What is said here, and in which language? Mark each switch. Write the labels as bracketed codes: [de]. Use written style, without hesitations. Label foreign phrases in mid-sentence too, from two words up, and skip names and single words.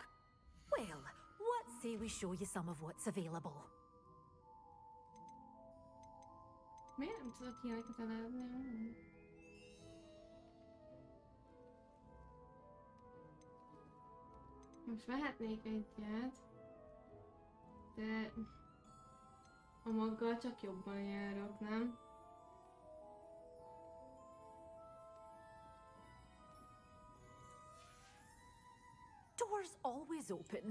[en] Well, what say we show you some of what's available? [hu] Miért nem tudok ilyeneket eladni? Most vehetnék egyet, de a maggal csak jobban járok, nem? [en] Doors always open.